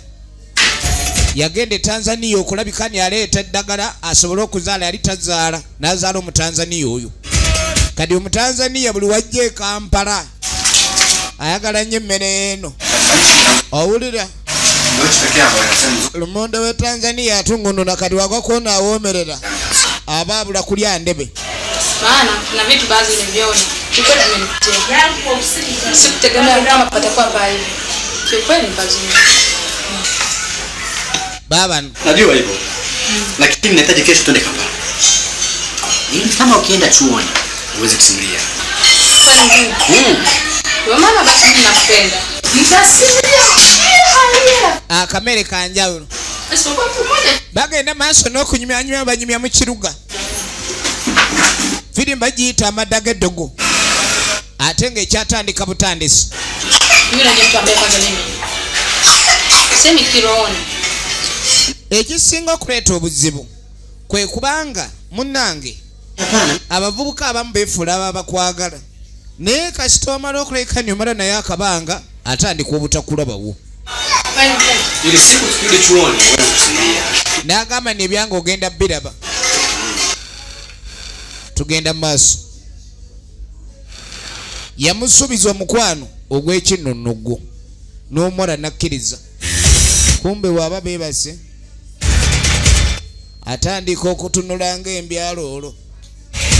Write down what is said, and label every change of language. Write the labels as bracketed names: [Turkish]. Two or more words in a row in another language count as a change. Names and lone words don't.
[Ganda] Yagende Tanzania okulabika ni aleeta eddagala asobole okuzaala yali tazaala n'azaala Omutanzania oyo. Kati Omutanzania buli wajja e Kampala ayagala nnyo emmere eno. Owulira? Lumonde we Tanzania atungununa kati wagwa kuona awoomerera. Aba abula kulya ndebe. [Swahili] Maana kuna vitu baadhi niliviona. Kikweli nimenitia. Sikutegemea kama patakuwa mbaya. Kikweli pazuri. Baba najua hivyo. Lakini nahitaji kesho tuende Kampala. Ili kama ukienda chuoni uweze kusimulia. Kwa maana basi mimi nakupenda. Nitasimulia. [Ganda] Akamere kanjawulo. Bagenda maaso n'okunyumya banyumya mu kiruga. Firimba giyita amaddaga eddogo. Ate ng'ekyatandika butandisi. [Swahili] Yule ndiye mtu ambaye kwanza mimi semi kirooni. [Ganda] Ekisinga okuleeta obuzibu kwe kubanga munnange abavubuka abamu beefuula ababakwagala naye kasita omala okulekanya omala naye akabanga atandika obutakulaba [Swahili] ili siku tukirudi chuoni uweze kusimulia. [Ganda] N'agamba n'ebyange ogenda biraba. Tugenda maaso. Yamusuubiza omukwano ogw'ekinnonnoggo n'omuwala nakkiriza. Kumbe waaba beebase atandika okutunula ng'embyalo olwo.